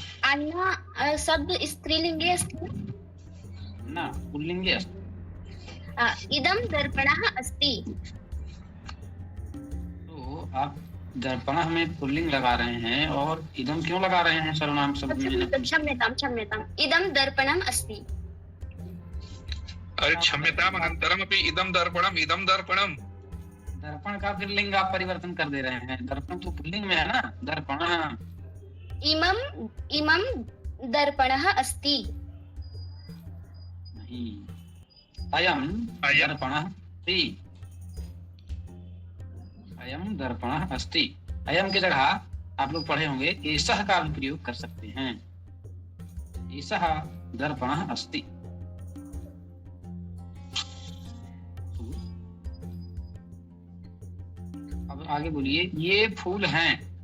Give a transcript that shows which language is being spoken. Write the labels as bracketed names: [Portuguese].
[Sanskrit] आईना शब्द स्त्रीलिंगे अस्ति न पुल्लिंगे अस्ति। इदं दर्पणः अस्ति। [Hindi] तो आप दर्पणः में पुल्लिंग लगा रहे हैं और इदं क्यों लगा रहे हैं सर्वनाम शब्द में? [Sanskrit] क्षम्यताम्। इदं दर्पणम् अस्ति। अरे क्षम्यताम्, अनन्तरमपि इदं दर्पणम्। [Hindi] दर्पण का फिर लिंग आप परिवर्तन कर दे रहे हैं। दर्पण तो पुल्लिंग में है ना। [Sanskrit] दर्पणः। इमं दर्पणः अस्ति। नहीं, अयं दर्पणः अस्ति। अयं दर्पणः अस्ति। अयं [Hindi] की जगह आप लोग पढ़े होंगे एषः का भी प्रयोग कर सकते हैं। [Sanskrit] एषः दर्पणः अस्ति। [Hindi] अब आगे बोलिए, ये फूल हैं।